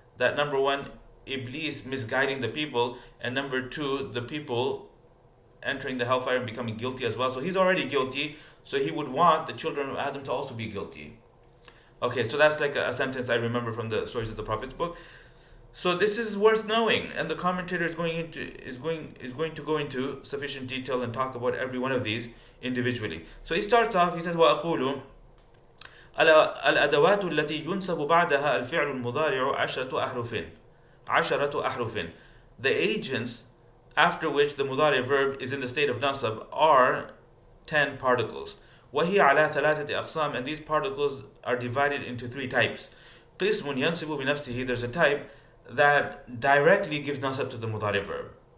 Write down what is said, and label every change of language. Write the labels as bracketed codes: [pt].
[en] That number one, Iblis misguiding the people, and number two, the people entering the hellfire and becoming guilty as well. So he's already guilty, so he would want the children of Adam to also be guilty. Okay, so that's like a sentence I remember from the Stories of the Prophets book. So this is worth knowing, and the commentator is going to go into sufficient detail and talk about every one of these individually. So he starts off, he says [ar] وأقول الأدوات التي ينسب بعدها الفعل المضارع عشرة أحرف. [en] The agents after which the mudari verb is in the state of nasab are 10 particles. [ar] وهي على ثلاثة أقسام, [en] and these particles are divided into three types. [ar] قسم ينسب بنفسه, [en] there's a type that directly gives nasab to the mudari verb.